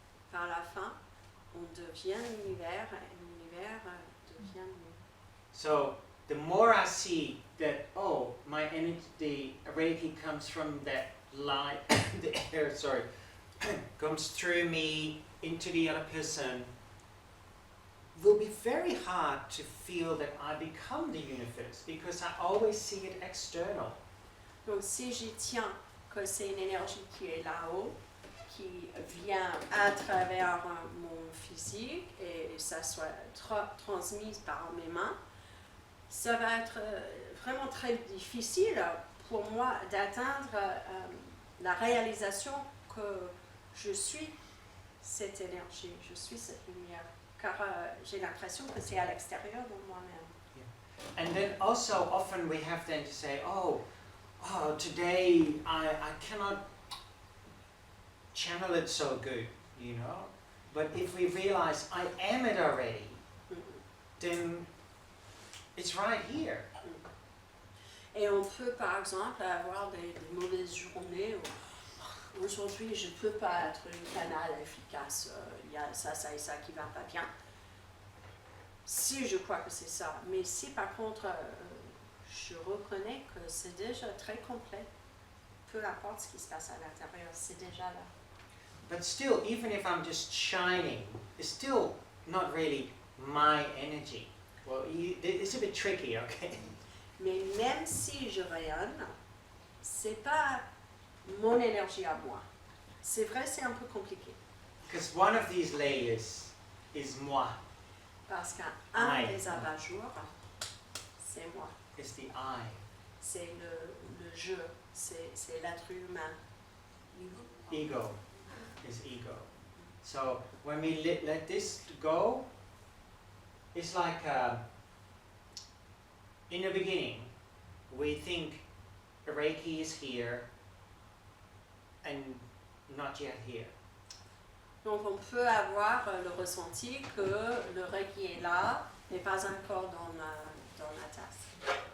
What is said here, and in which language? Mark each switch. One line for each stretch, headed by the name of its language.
French: par la fin, on devient l'univers et l'univers devient nous.
English: So the more I see that, oh, my energy, the Reiki comes from that light, the air, comes through me into the other person, it will be very hard to feel that I become the universe because I always see it external.
French: Donc si j'y tiens que c'est une énergie qui est là-haut, qui vient à travers mon physique et ça soit transmise par mes mains, ça va être vraiment très difficile pour moi d'atteindre la réalisation que je suis cette énergie, je suis cette lumière, car j'ai l'impression que c'est à l'extérieur de moi-même.
English: And then also often we have then to say, oh, today I cannot channel it so good, you know. But if we realize I am it already, then it's right here.
French: Et on peut par exemple avoir des mauvaises journées où aujourd'hui je ne peux pas être un canal efficace, il y a ça et ça qui ne va pas bien. Si je crois que c'est ça, mais si par contre je reconnais que c'est déjà très complet, peu importe ce qui se passe à l'intérieur, c'est déjà là.
English: But still, even if I'm just shining, it's still not really my energy. Well, it's a bit tricky, okay?
French: Mais même si je rayonne, c'est pas mon énergie à moi. C'est vrai, c'est un peu compliqué.
English: Because one of these layers is moi.
French: Parce qu'un
English: I.
French: des abat-jours, c'est moi.
English: It's the I.
French: C'est le je, c'est l'être humain.
English: Ego is ego. So when we let this go, it's like in the beginning, we think Reiki is here and not yet here.
French: Donc on peut avoir le ressenti que le Reiki est là, mais pas encore dans la tasse.